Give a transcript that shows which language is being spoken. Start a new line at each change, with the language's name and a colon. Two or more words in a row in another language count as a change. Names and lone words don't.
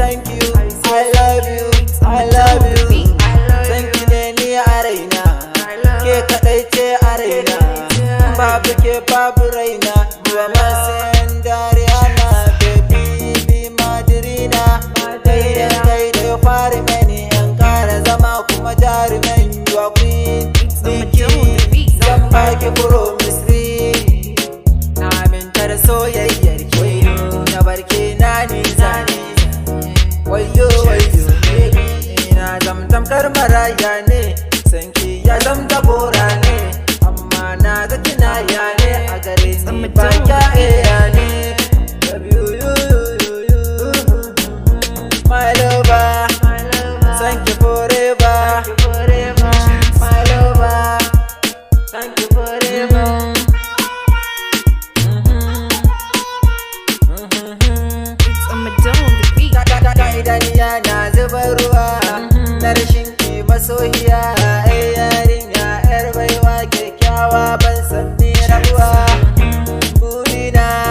English: you, I love you, I love you.
Hausa: San ki ne ni a raina, ke kaɗai ce a raina. Babu ke babu raina.
English: You are my Cinderella, baby, be my Madrina.
Hausa: Kai da kai da fari mani, in ƙara zama kuma jarumin.
English: You are queen,
Hausa: ni ki. Zan baki promise. Na aminta da soyayyar ki, na barke na nisa ne. Wayyo, wayyo, baby, ina zam tamkar maraya ne. San ki ya zam jagora ne, amma na ga kinaya ne. A gare ni ba kya iya ne.
English: Love you, you, you, you, you. My lover, thank you forever. My lover, Thank you forever. It's a Madonna on the beat.
Hausa: Ka, ka, ka, ka, idaniya na zuba ruwa. Na rashin ki masoyiya, ai yarinya, yar baiwa, kyakkyawa, ban san me rabuwa. Burina,